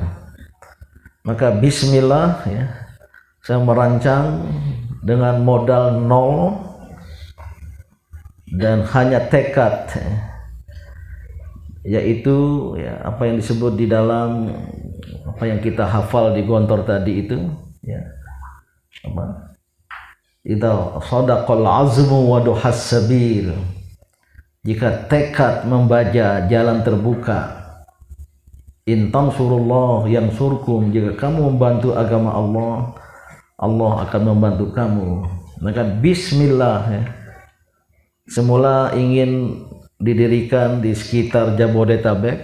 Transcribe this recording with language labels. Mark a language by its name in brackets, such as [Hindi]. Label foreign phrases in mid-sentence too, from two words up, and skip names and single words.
[Indonesian] Maka bismillah ya, saya merancang dengan modal nol dan hanya tekad ya, yaitu ya, apa yang disebut di dalam apa yang kita hafal di Gontor tadi itu ya, apa, [Arabic] إذا صدق العزم وضح السبيل, [Indonesian] jika tekad membaca jalan terbuka. [Arabic] إن تنصروا الله ينصركم, [Indonesian] jika kamu membantu agama Allah, Allah akan membantu kamu. Maka bismillah ya. Semula ingin didirikan di sekitar Jabodetabek.